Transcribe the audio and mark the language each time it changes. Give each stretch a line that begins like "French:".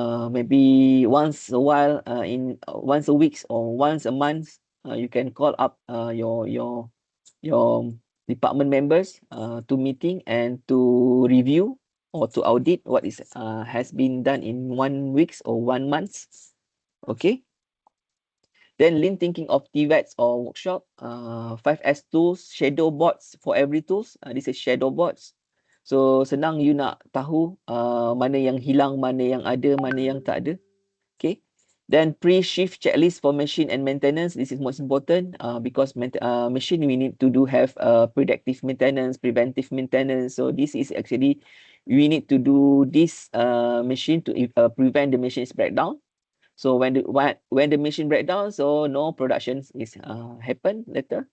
English: Maybe once a while, once a week or once a month, you can call up your department members to meeting and to review or to audit what is has been done in 1 week or 1 month. Okay. Then lean thinking of TVETs or workshop, 5S tools, shadow boards for every tools. This is shadow boards.
Malay: So senang you nak tahu mana yang hilang, mana yang ada, mana yang tak ada.
English: Okay. Then pre-shift checklist for machine and maintenance. This is most important because machine we need to have predictive maintenance, preventive maintenance. So this is actually we need to do this machine to prevent the machine's breakdown. So when the machine breakdown, so no production is happen later.